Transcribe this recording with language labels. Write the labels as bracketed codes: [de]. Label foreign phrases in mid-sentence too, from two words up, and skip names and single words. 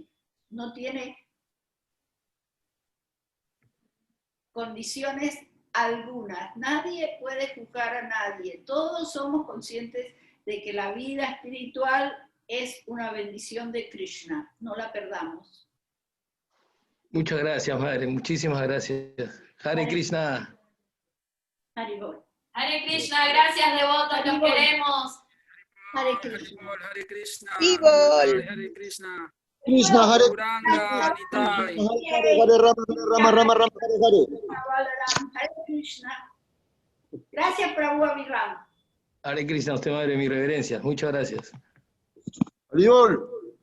[es] No tiene condiciones algunas. Nadie puede juzgar a nadie. Todos somos conscientes de que la vida espiritual es una bendición de Krishna. No la perdamos. Muchas gracias, madre. Muchísimas gracias. [sa] हरे कृष्ण. Haribol. हरे कृष्ण, [es] gracias devotos, los queremos. [sa] हरे कृष्ण. हरे कृष्ण. Haribol. हरे कृष्ण. कृष्ण, हरे Gauranga, Nitai. हरे राम, हरे कृष्ण. [es] Gracias, Prabhu Abhiram. [sa] हरे कृष्ण, [es] usted, madre, mi reverencia. Muchas gracias. [sa] Hare